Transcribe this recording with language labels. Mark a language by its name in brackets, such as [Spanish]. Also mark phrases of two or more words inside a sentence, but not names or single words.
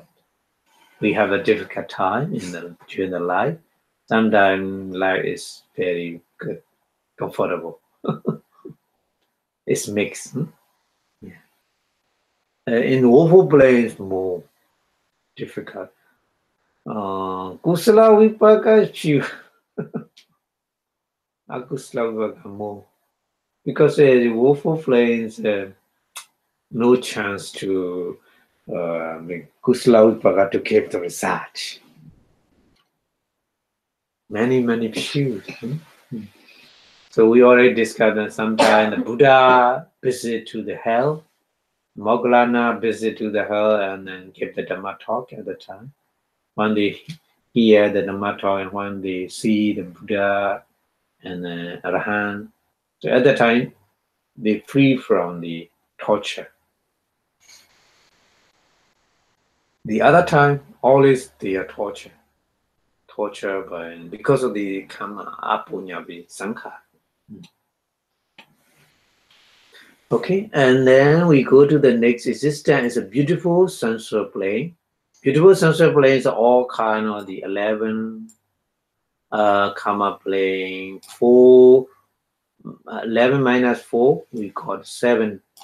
[English] We have a difficult time during the life. Sometimes life is very good, comfortable. It's mixed. Yeah. In awful place, more difficult. [Pali] Kusala vipāka few. Akusala vipāka more. [English] Because the awful place, no chance to [Pali] kusala vipāka [English] to keep the result. Many few. So we already discussed that sometimes the Buddha visit to the hell, Moggallana visit to the hell, and then give the Dhamma talk at the time. When they hear the Dhamma talk and when they see the Buddha and the Arahant, so at the time they free from the torture. The other time, always they are tortured because of the Kamma, [Pali] apunya visaṅkhāra. [English] Okay, and then we go to the next existence. It's a beautiful sensual plane. Beautiful sensual planes are all kind of the 11 Kamma plane. 4, 11 minus 4, we call 7.